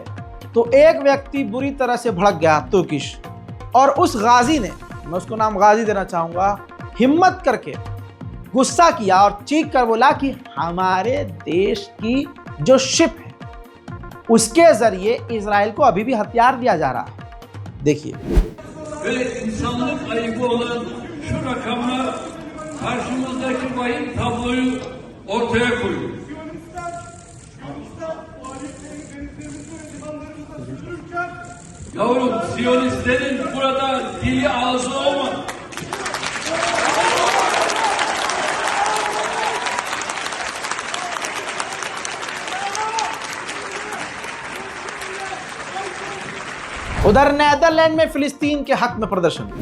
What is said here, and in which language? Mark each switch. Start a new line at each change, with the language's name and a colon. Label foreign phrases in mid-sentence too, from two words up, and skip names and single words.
Hindi: तो एक व्यक्ति बुरी तरह से भड़क गया तुर्किश, और उस गाजी ने, मैं उसको नाम गाजी देना चाहूँगा, हिम्मत करके गुस्सा किया और चीख कर बोला कि हमारे देश की जो शिप है उसके जरिए इजराइल को अभी भी हथियार दिया जा रहा है। देखिए,
Turkish: böyle insanlık ayıbı olan şu rakamlar karşımızdaki vahim tabloyu ortaya koyuyor. Yavrum, Siyonistlerin burada dili ağzı olmadı.
Hindi: उधर नेदरलैंड में फिलिस्तीन के हक में प्रदर्शन।